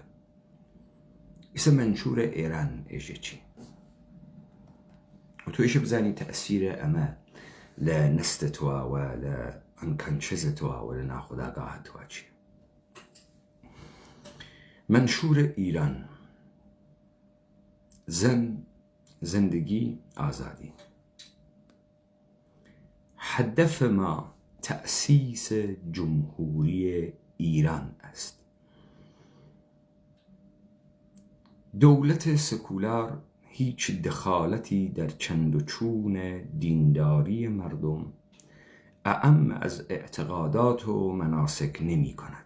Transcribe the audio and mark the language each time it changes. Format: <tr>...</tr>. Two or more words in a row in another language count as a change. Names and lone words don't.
<ckb>ئیسە منشورە ئێران ئێژێ چی؟ و تۆیشە بزانی تەئسیرە ئەمە لە نەستەتوە و لە ئەنکەنچەزەتوە و لە ناخوداگاهتوە چیە؟ منشورە ئیران.</ckb> <fa>زندگی آزادی. هدف ما تأسیس جمهوری ایران است. دولت سکولار هیچ دخالتی در چند و چون دینداری مردم اعم از اعتقادات و مناسک نمی کند.</fa>